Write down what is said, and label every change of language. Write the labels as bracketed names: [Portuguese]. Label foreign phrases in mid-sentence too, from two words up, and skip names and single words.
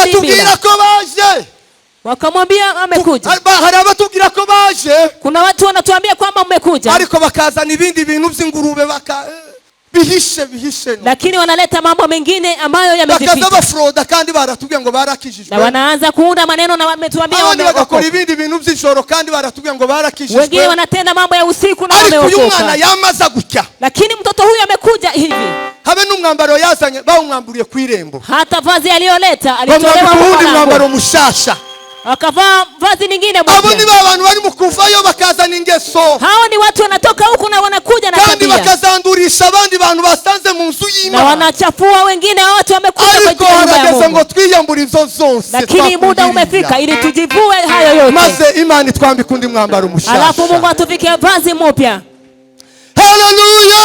[Kinyarwanda] batubwira [Swahili] bila. [Kinyarwanda] ko baje, [Swahili] Wakamwambia amekuja. [Kinyarwanda] hari abatubwira ko baje, [Swahili] Kuna watu wanatuambia kwamba umekuja, [Kinyarwanda] ariko bakazana ibindi bintu by'ingurube bihishe no. [Swahili] lakini wanaleta mambo mengine ambayo [Kinyarwanda] Bakaza [Swahili] yamejificha, [Kinyarwanda] bafroda kandi baratubwiye ngo [Swahili] na [Kinyarwanda] barakijijwe. [Swahili] wanaanza kuunda maneno na wametuambia [Kinyarwanda] Abandi bagakora [Swahili] wameokoka. [Kinyarwanda] ibindi bintu by'ijoro kandi baratubwiye ngo [Swahili] Wengine [Kinyarwanda] barakijijwe. [Swahili] wanatenda mambo ya usiku na [Kinyarwanda] Ariko uyu mwana [Swahili] wameokoka. [Kinyarwanda] yamaza gutya, [Swahili] Lakini mtoto huyu amekuja hivi, [Kinyarwanda] habe n'umwambaro yazanye bawumwamburiye ku irembo, [Swahili] hata vazi aliyoleta alitolewa [Kinyarwanda] bamwambika uwundi [Swahili] kwa [Kinyarwanda] mwambaro [Swahili] lango, [Kinyarwanda] mushasha. [Swahili] akavaa vazi lingine [Kinyarwanda] Abo ni [Swahili] mpya. [Kinyarwanda] abantu bari mu kuvayo bakazana ingeso [Swahili] Hao ni watu wanatoka huku na wanakuja na [Kinyarwanda] kandi [Swahili] tabia, [Kinyarwanda] bakazandurisha abandi bantu basanze mu nzu [Swahili] na [Kinyarwanda] y'Imana, [Swahili] wanachafua wengine. Hao watu wamekuja kwa [Kinyarwanda] ariko [Swahili] ajili ya nyumba ya [Kinyarwanda] harageze [Swahili] Mungu, [Kinyarwanda] ngo twiyambure izo zose, [Swahili] lakini muda umefika ili tujivue hayo yote, [Kinyarwanda] maze Imana itwambika undi mwambaro mushasha. [Swahili] alafu Mungu atuvike vazi mpya. Haleluya!